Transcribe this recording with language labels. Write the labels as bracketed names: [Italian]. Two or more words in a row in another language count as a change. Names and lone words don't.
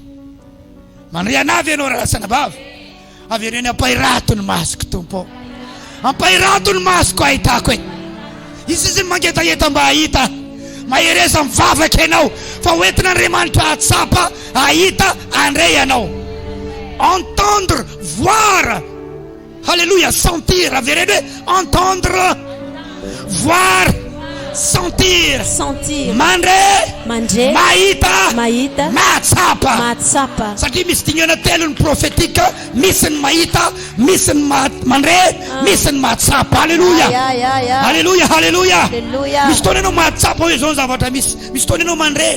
[Malagasy] Mandray anavy ianao ralasana bava, avy ireny ampahirato ny masoko tompo, ampahirato ny masoko ahitako e. Izy izy mangetaheta mba ahita, mahereza mivavaka ianao, fa hoentina Andriamanitra atsapa ahita andray ianao. [French] Entendre, voir, alléluia, sentir. [Malagasy] Avy ireny hoe [French] entendre, voir, sentir. [Malagasy] Mandre, mahita, mahatsapa. Satria misy dingana telo ny profetika, misy ny mahita, misy ny mandre, misy ny mahatsapa. Alléluia, alléluia, alléluia. Misy taona ianao mahatsapa hoe zao zavatra misy taona ianao mandre.